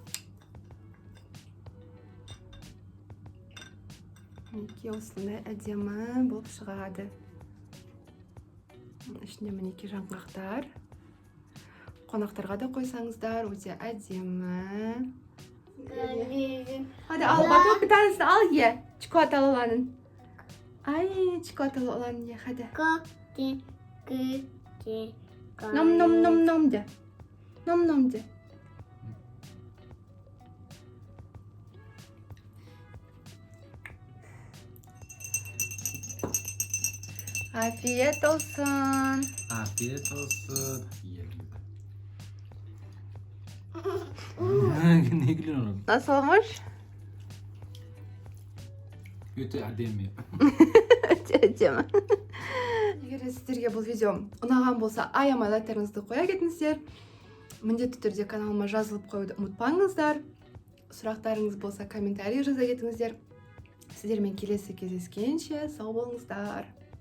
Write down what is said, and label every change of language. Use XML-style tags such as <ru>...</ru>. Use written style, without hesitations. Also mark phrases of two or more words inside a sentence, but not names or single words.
<kk>Мінекей осындай әдемі болып шығады. Ішінде мінекей жаңғақтар. Қонақтарға да қойсаңыздар, өте әдемі.</kk> <tr>Hadi al bak, bir tanesini al ye. Çikolatalı olanın. Ay, çikolatalı olanı ye hadi. Nom nom nom nom de. Nom nom de. Afiyet olsun. Afiyet olsun. Yiyelim. Ne gülüyorsun oğlum? Nasıl olmuş? Kötü adem ya. Acaba.</tr> <kk>сіздерге бұл видео ұнаған болса аямай лайктарыңызды қоя кетіңіздер. Міндетті түрде каналыма жазылып қоюды ұмытпаңыздар. Сұрақтарыңыз болса комментарий жаза кетіңіздер. Сіздермен келесі кездескенше сау болыңыздар.</kk>